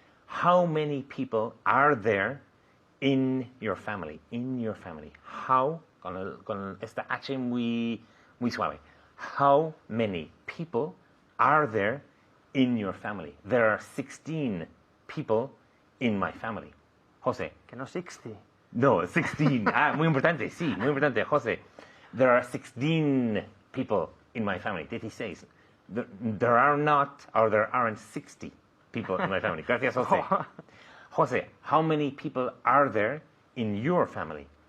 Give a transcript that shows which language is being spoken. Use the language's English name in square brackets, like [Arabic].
[English] How many people are there in your family? In your family. [Spanish] How, con esta H muy suave. [English] How many people are there in your family? There are 16 people in my family. José. [Spanish] Que no 60. No, 16. Muy importante, sí, muy importante, José. [English] There are 16 people in my family. 16. There are not, or there aren't 60 people in my family. [Spanish] Gracias, José. [English] José, how many people are there in your family?